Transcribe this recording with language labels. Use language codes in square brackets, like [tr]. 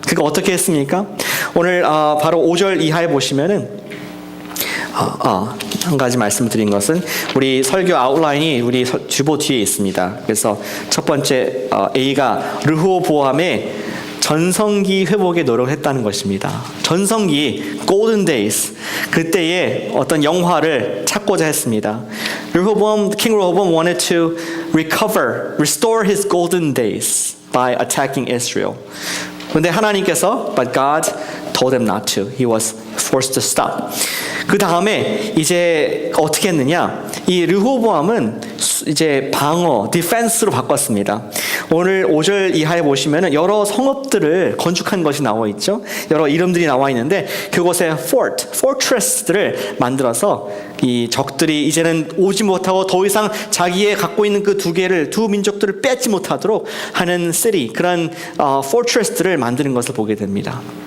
[ko] 그가 어떻게 했습니까? 오늘 바로 5절 이하에 보시면은 한 가지 말씀드린 것은 우리 설교 아웃라인이 우리 주보 뒤에 있습니다. 그래서 첫 번째 A가 르호보암의 전성기 회복에 노력을 했다는 것입니다. 전성기 Golden Days 그때의 어떤 영화를 찾고자 했습니다. [en] King Rehoboam wanted to restore his golden days by attacking Israel. [ko] 그런데 하나님께서 [en] but God told him not to. He was forced to stop. [ko] 그 다음에 이제 어떻게 했느냐? 이 르호보암은 이제 디펜스로 바꿨습니다. 오늘 5절 이하에 보시면은 여러 성읍들을 건축한 것이 나와 있죠. 여러 이름들이 나와 있는데 그곳에 fortress들을 만들어서 이 적들이 이제는 오지 못하고 더 이상 자기의 갖고 있는 그 두 민족들을 뺏지 못하도록 하는 그런 fortress들을 만드는 것을 보게 됩니다.